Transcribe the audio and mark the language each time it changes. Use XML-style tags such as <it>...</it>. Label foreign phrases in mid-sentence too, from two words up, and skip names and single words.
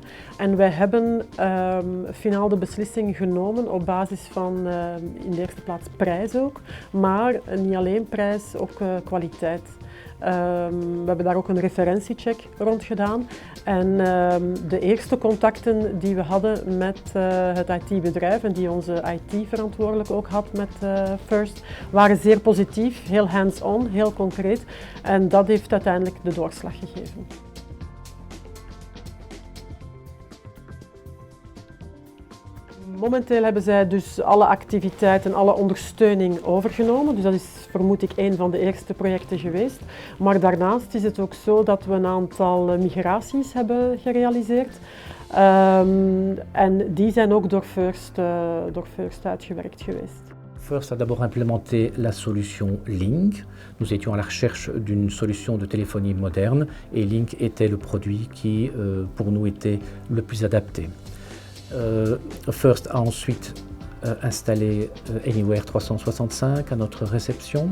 <nl>En wij hebben finaal de beslissing genomen op basis van in de eerste plaats prijs ook, maar niet alleen prijs, ook kwaliteit. We hebben daar ook een referentiecheck rond gedaan en de eerste contacten die we hadden met het IT-bedrijf en die onze IT-verantwoordelijke ook had met First, waren zeer positief, heel hands-on, heel concreet en dat heeft uiteindelijk de doorslag gegeven. Momenteel hebben zij dus alle activiteiten, alle ondersteuning overgenomen. Dus dat is vermoed ik een van de eerste projecten geweest. Maar daarnaast is het ook zo dat we een aantal migraties hebben gerealiseerd. En die zijn ook door First uitgewerkt geweest.</nl> <fr>First a d'abord implémenté la solution Link. Nous étions à la recherche d'une solution de téléphonie moderne et Link était le produit qui, pour nous, était le plus adapté. First a ensuite installé Anywhere 365 à notre réception.</fr>